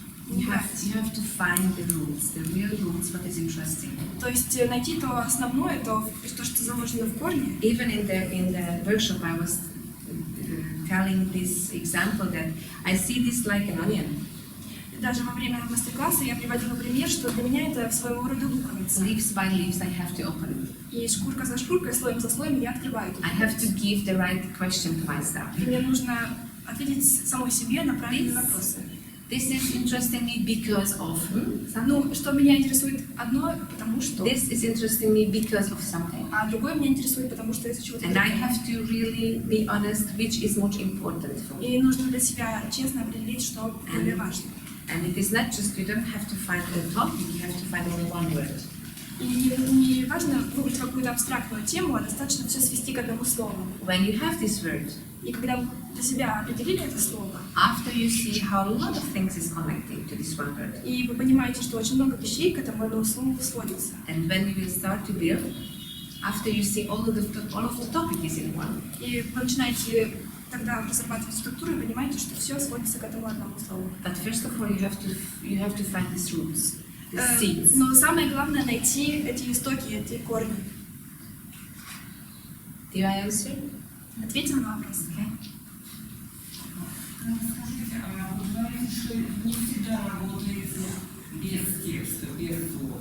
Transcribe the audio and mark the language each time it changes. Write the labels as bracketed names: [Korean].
[English] You have to find the roots, the real roots, what is interesting. [Russian] То есть найти то основное, то, что заложено в корне. [English] Even in the workshop, I was telling this example that I see this like an onion. [Russian] Даже во время мастер-класса я приводила пример, что для меня это своего рода луковица. [English] Leaves by leaves, I have to open it. [Russian] И шкурка за шкуркой, слоем за слоем я открываю эту [English] I have to give the right question to myself. [Russian] И мне нужно ответить самой себе на правильные вопросы. [English] This is interesting me because of something. [Russian] Ну, что меня интересует одно, потому что. [English] This is interesting me because of something. [Russian] А другое меня интересует, потому что из-за чего-то. [English] And I have to really be honest, which is much important for me. [Russian] И нужно для себя честно определить, что более важно. [English] And it is not just, you don't have to find a topic, you have to find only one word. [Russian] И не важно выбрать какую-то абстрактную тему, а достаточно все свести к одному слову. [English] When you have this word, [Russian] И когда вы для себя определили это слово, [English] after you see how a lot of things is connected to this one word, [Russian] и вы понимаете, что очень много вещей к этому одному слову сводится. [English] and when you will start to build, after you see all of the topic is in one, [Russian] И вы начинаете тогда разрабатывать структуру и понимаете, что все сводится к этому одному слову. [English] but first of all you have to find these roots, the seeds. [Russian] Но самое главное найти эти истоки, эти корни. [English] Do I answer? [Russian] Ответила на вопрос. [English] Okay. [Russian] Скажите, вы говорите, что не всегда работаете без текста, без слов.